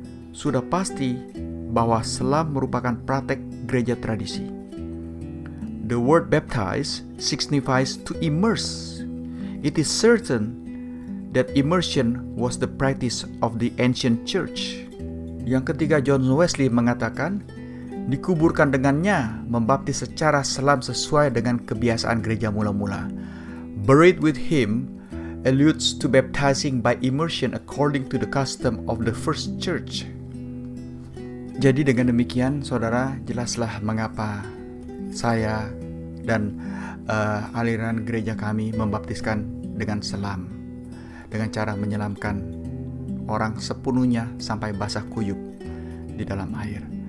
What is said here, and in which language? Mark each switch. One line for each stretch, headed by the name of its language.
Indonesian: Sudah pasti bahwa selam merupakan praktek gereja tradisi.
English: The word baptize signifies to immerse. It is certain that immersion was the practice of the ancient church.
Indonesian: Yang ketiga, John Wesley mengatakan, dikuburkan dengannya, membaptis secara selam sesuai dengan kebiasaan gereja mula-mula.
English: Buried with him alludes to baptizing by immersion according to the custom of the first church.
Indonesian: Jadi dengan demikian, saudara, jelaslah mengapa saya dan aliran gereja kami membaptiskan dengan selam, dengan cara menyelamkan orang sepenuhnya sampai basah kuyup di dalam air.